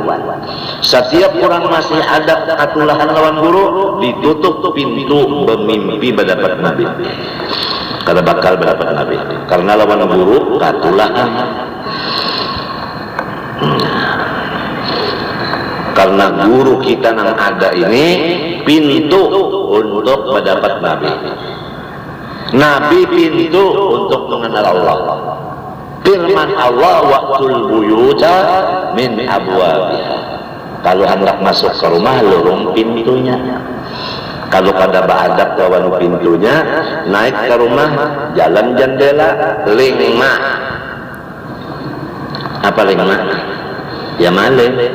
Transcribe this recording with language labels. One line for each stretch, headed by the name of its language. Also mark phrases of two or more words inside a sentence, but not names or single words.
Banjar: Setiap orang masih ada katulahan lawan guru, ditutup pintu bermimpi berdapat Nabi. Kada bakal berdapat Nabi karena lawan guru katulahan.
Indonesian: Karena guru kita yang ada ini pintu untuk mendapat Nabi. Nabi pintu untuk mengenal Allah. Firman Allah,
Arabic: وأتوا البيوت من أبوابها.
Banjar: Kalau hendak masuk ke rumah, lorong pintunya. Kalau pada bahadap lawan pintunya, naik ke rumah, jalan jendela, lingma.
Indonesian: Apa lingma? Ya maling.